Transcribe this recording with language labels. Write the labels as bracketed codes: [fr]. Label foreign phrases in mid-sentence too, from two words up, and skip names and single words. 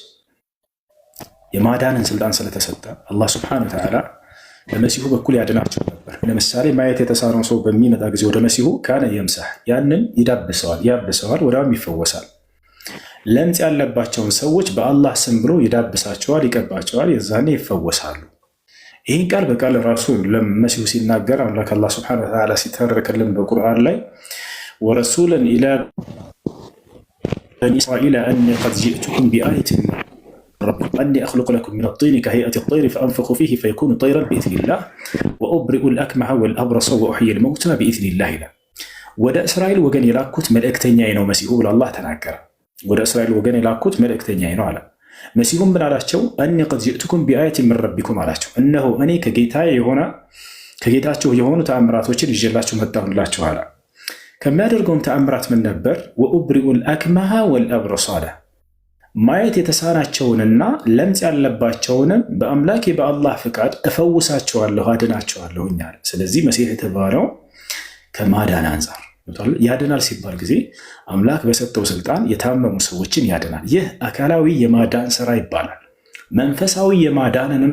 [am] የማዳንን ስልጣን ስለተሰጠ [ar] الله سبحانه وتعالى [am] በመሲሁ በኩል ያድናቸው ነበር። ለምሳሌ ማየት የተሳነው ሰው በሚመጣ ጊዜ ወደ መሲሁ [ar] كان يمسح [am] ያንን ያብሰዋል፣ ወዲያውም ይፈወሳል። ለምጽ ያለባቸውን ሰዎች በአላህ ስም ብሎ ይዳብሳቸዋል፣ ይቀባቸዋል፣ የዛኔ ይፈወሳሉ። ይህን ቃል በቃል ራሱ ለመሲሁ ሲናገር አምላክ [ar] الله سبحانه وتعالى [am] ሲተረክልን በቁርአን ላይ [ar] ورسولا إلى بني إسرائيل أني قد جئتكم بآية ربكم أني أخلق لكم من الطين كهيئة الطير فأنفخ فيه فيكون طيرا بإذن الله وأبرئ الأكمه والأبرص وأحيي الموتى بإذن الله لا [am] ወደ እስራኤል ወገን የላኩት መልእክተኛዬ ነው መሲሁ ብሎ አላህ ተናገረ። ወደ እስራኤል ወገን የላኩት መልእክተኛዬ ነው አለ። መሲሁም ምን አላቸው? [ar] أني قد جئتكم بآية من ربكم [am] አላቸው። እነሆ እኔ ከጌታቸው የሆኑ ተአምራቶችን ይዤላችሁ መጣሁላችሁ አለ። ከሚያደርገውም ተአምራት ምን ነበር? [ar] وأبرئ الأكمه والأبرص [am] አለ። ማየት የተሳናቸውንና ለምጽ ያለባቸውንም በአምላኬ በአላህ ፍቃድ እፈውሳቸዋለሁ፣ አድናቸዋለሁ እኛል። ስለዚህ መሲህ የተባለው ከማዳን አንጻር ያድናል ሲባል ጊዜ አምላክ በሰጠው ስልጣን የታመሙ ሰዎችን ያድናል። ይህ አካላዊ የማዳን ስራ ይባላል። መንፈሳዊ የማዳንንም